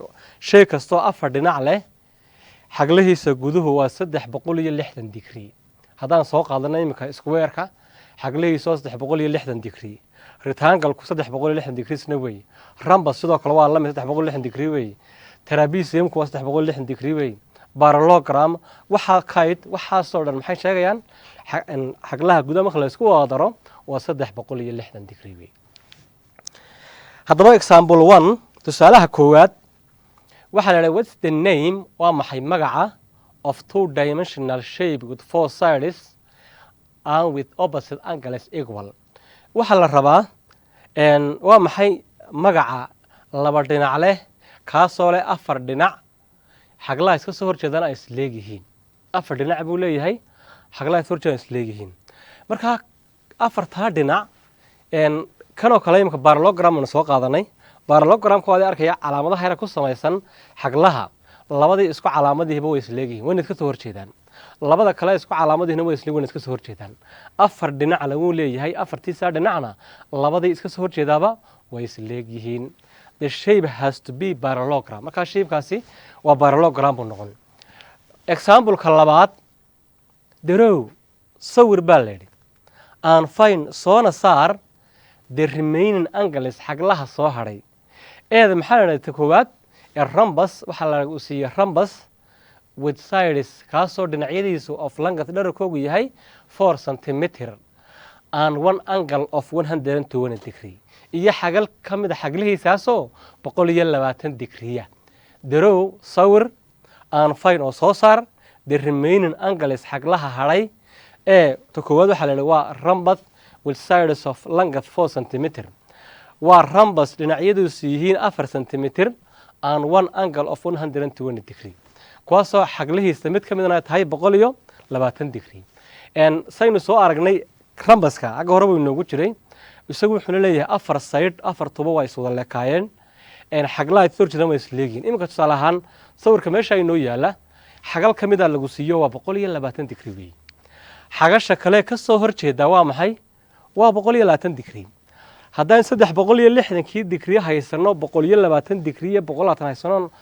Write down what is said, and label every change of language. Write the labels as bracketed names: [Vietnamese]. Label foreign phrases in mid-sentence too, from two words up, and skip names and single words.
[Somali] shay kasto afar dhinac leh xaglahiisa guduhu waa 360 degree haddaan soo qaadano imika square-ka xaglahiisa 360 degree rectangle-ku 360 degree sna way rhombus sidoo kale waa la mid 360 degree way trapezium-ku waa 360 degree way parallelogram waxa kite waxaasoo dhan maxay sheegayaan xaglaha gudaha marka la isku wada daro waa 360 degree way haddaba example 1 tusaalaha koowaad waxa la yiraahdaa [English] what's the name [Somali] waa maxay magaca [English] of two dimensional shape with four sides and with opposite angles equal [Somali] waxa la rabaa waa maxay magaca laba dhinac leh kaasoo leh afar dhinac xaglaha iska soo horjeedana ay isleeyihiin afar dhinac buu leeyahay xaglaha iska horjeedana isleeyihiin marka afarta dhinac kanoo kale imka parallelogram aan soo qaadanay parallelogram-ka waa arkaya calaamadaha yar ku samaysan xaglaha labadii isku calaamadihiiba way isleeyihiin way iska soo horjeedaan labada kale isku calaamadihiina way iska soo horjeedaan afar dhinac lagu leeyahay afartiisa dhinacna labadii iska soo horjeedaaba way isleeyihiin [English] the shape has to be parallelogram [Somali] marka shape-kaasi waa parallelogram buu noqon example-ka labaad draw sawir baa la yidhi [English] and find [Somali] soona saar [English] the remaining angles [Somali] xaglaha soo hadhay eeda maxaa la yidhahda koowaad rhombus waxaa la siiyey [English] rhombus with sides [Somali] kaasoo dhinacyadiisu [English] of length [Somali] dhererkoogu yahay 4 centimeter [English] and one angle of 120 degree [Somali] iyo xagal ka mid a xaglihiisaasoo 120 degree draw sawir [English] and find [Somali] oo soo saar [English] the remaining angles [Somali] xaglaha hadhay ee koowaad waxaa la yidhi waa [English] rhombus with sides of length 4 centimeter [Somali] waa rhombus dhinacyadiisu yihiin 4 centimeter [English] and one angle of 120 degree [Somali] kuwaasoo xaglihiisa mid ka midna tahay 120 degree saynu soo aragnay rhombuska aga hore buu inoogu jiray isagu wuxuu leeyahay afar side afar tubo waa iswada leekaayeen xaglaha iska horjeedana way isleeyihiin iminka tusaale ahaan sawirka meesha inoo yaala xagal ka mid a lagu siiyo waa 120 degree wey xagasha kale ka soo horjeeda waa maxay waa 120 degree haddaan 360 degree haysano 120 degree 120 haysano